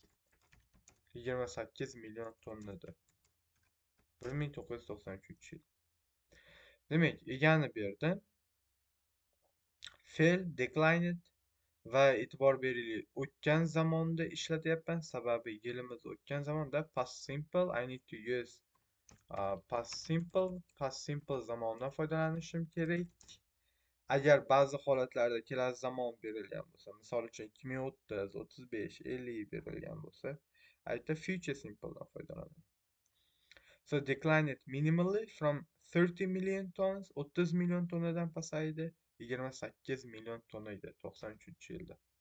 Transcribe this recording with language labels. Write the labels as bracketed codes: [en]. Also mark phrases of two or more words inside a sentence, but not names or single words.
[uz] 28 million tonnada. 1993 yil. Demak, egani berdim. Fe'l declined va e'tibor beraylik, o'tgan zamonda ishlatyapman, sababi yilimiz o'tgan zamonda. [en] Past simple, I need to use past simple [uz] zamondan foydalanishim kerak. Agar ba'zi holatlarda kelasi zamon berilgan bo'lsa, misol uchun 2030, 35, 50 berilgan bo'lsa, aytda [en] future simpledan [uz] foydalanaman. [en] So declined minimally from 30 million tons, [uz] 30 million tonnadan pasaydi 28 million tonnaga 93-yilda.